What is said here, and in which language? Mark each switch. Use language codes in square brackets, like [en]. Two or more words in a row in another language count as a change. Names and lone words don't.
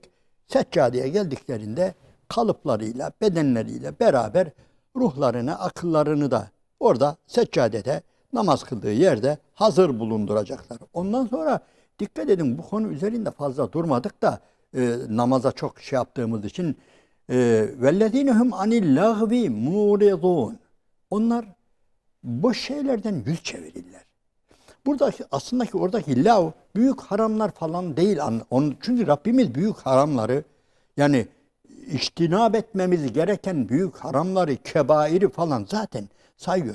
[tr] Seccadeye geldiklerinde kalıplarıyla, bedenleriyle beraber ruhlarını, akıllarını da orada seccadede namaz kıldığı yerde hazır bulunduracaklar. Ondan sonra dikkat edin bu konu üzerinde fazla durmadık da namaza çok şey yaptığımız için [ar] وَالَّذ۪ينَهُمْ عَنِ اللّٰغْوِ مُورِضُونَ [tr] Onlar boş şeylerden yüz çevirirler. Buradaki aslında oradaki lav büyük haramlar falan değil. Çünkü Rabbimiz büyük haramları yani içtinab etmemiz gereken büyük haramları, kebairi falan zaten sayıyor.